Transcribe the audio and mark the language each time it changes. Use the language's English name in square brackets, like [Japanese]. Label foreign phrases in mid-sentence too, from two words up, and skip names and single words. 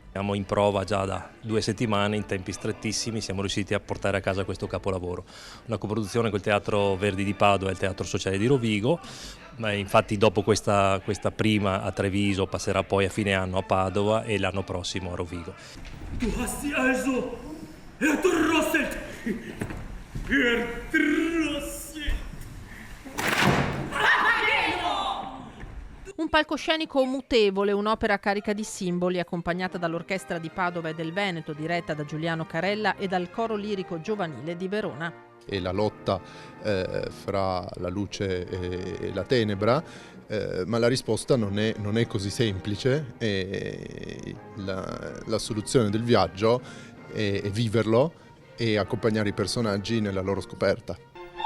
[Italian] Siamo in prova già da 2 settimane, in tempi strettissimi siamo riusciti a portare a casa questo capolavoro. Una coproduzione col Teatro Verdi di Padova e il Teatro Sociale di Rovigo. Ma infatti dopo questa prima a Treviso passerà poi a fine anno a Padova e l'anno prossimo a Rovigo. [German] Du hast sie also erdrosselt! Erdrosselt! [Italian] Un palcoscenico mutevole, un'opera carica di simboli, accompagnata dall'Orchestra di Padova e del Veneto, diretta da Giuliano Carella, e dal Coro Lirico Giovanile di Verona. E la lotta fra la luce e la tenebra, ma la risposta non è così semplice, e la soluzione del viaggio è viverlo e accompagnare i personaggi nella loro scoperta.